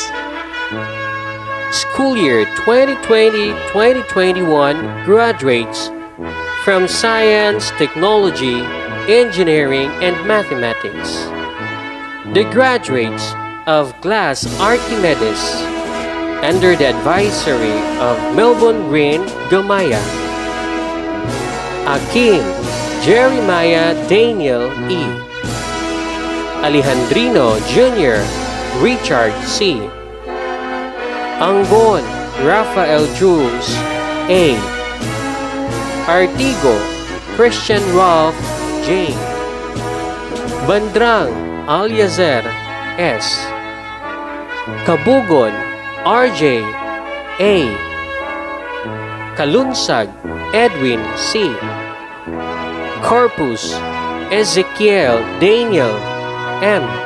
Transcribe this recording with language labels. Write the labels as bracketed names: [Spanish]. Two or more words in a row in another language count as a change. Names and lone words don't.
[English] School year 2020-2021 graduates from Science, Technology, Engineering, and Mathematics. The graduates of Class Archimedes under the advisory of Melbourne Green Gamaya, Akim Jeremiah Daniel E, Alejandrino Jr. Richard C, Angon Rafael Jules A, Artigo Christian Ralph J. Bandrang Alyazer S. Kabugon RJ A. Kalunsag Edwin C. Corpus Ezekiel Daniel M.